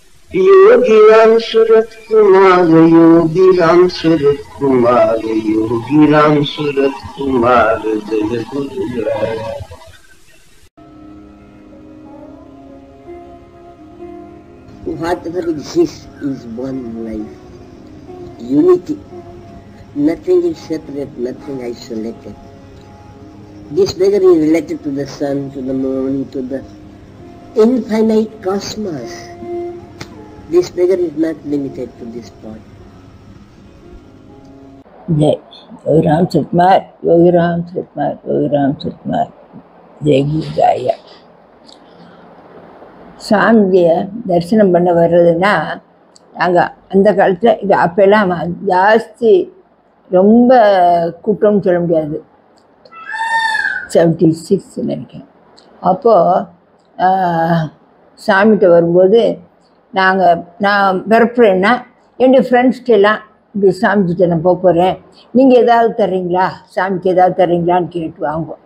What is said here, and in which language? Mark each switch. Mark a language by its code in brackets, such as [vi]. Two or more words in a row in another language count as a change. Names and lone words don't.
[hi] योगी राम सूरत कुमार, योगी राम सूरत कुमार, योगी राम सूरत कुमार, जय गुरुराय। [en] Whatever exists is one life, unity. Nothing is separate, nothing isolated. This beggar is related to the sun, to the moon, to the infinite cosmos. This beggar is not limited to this point. [hi] जय योगी राम सतमार, योगी राम सतमार, योगी राम सतमार, जय गुरुराय। [ta] சாமியை தரிசனம் பண்ண வர்றதுன்னா நாங்கள் அந்த காலத்தில் இது அப்போல்லாம் ஜாஸ்தி ரொம்ப கூட்டம்னு சொல்ல முடியாது, 76 நினைக்கிறேன். அப்போது சாமிகிட்ட வரும்போது நான் பிறப்புறேன்னா என்னுடைய ஃப்ரெண்ட்ஸ்கிட்டெல்லாம் இப்படி சாமிக்கிட்ட நான் போகிறேன், நீங்கள் ஏதாவது தர்றீங்களா, சாமிக்கு ஏதாவது தர்றீங்களான்னு கேட்டு வாங்குவோம்.